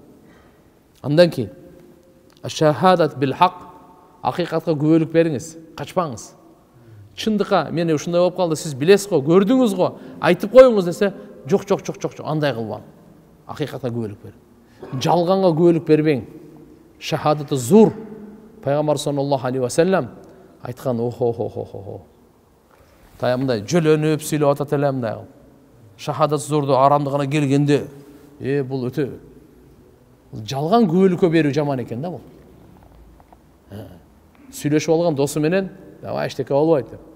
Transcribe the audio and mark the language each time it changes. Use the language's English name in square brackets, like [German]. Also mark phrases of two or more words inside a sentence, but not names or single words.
[Kyrgyz] Андан кийин [Arabic] الشهادة بالحق, [Kyrgyz] акыйкатка күбөлүк бериңиз, качпаңыз. Чындыкка мени ушундай болуп калды, сиз билесиз го, көрдүңүз го, айтып коюңуз десе, жок, андай кылбам. Акыйкатка күбөлүк бериң. Жалганга күбөлүк бербең. [Arabic] شهادة الزور. [Kyrgyz] Пайгамбар [Arabic] صلى الله عليه وسلم [Kyrgyz] айткан, охо. Таямдай жөлөнүп сүйлөп атат эле мындай. [Arabic] شهادة الزورду [Kyrgyz] арамдыгына келгенде, бул өтө жалган күбөлүккө берүү жаман экен да бул. Сүйлөшүп алган досу менен, давай эчтеке болбойт деп.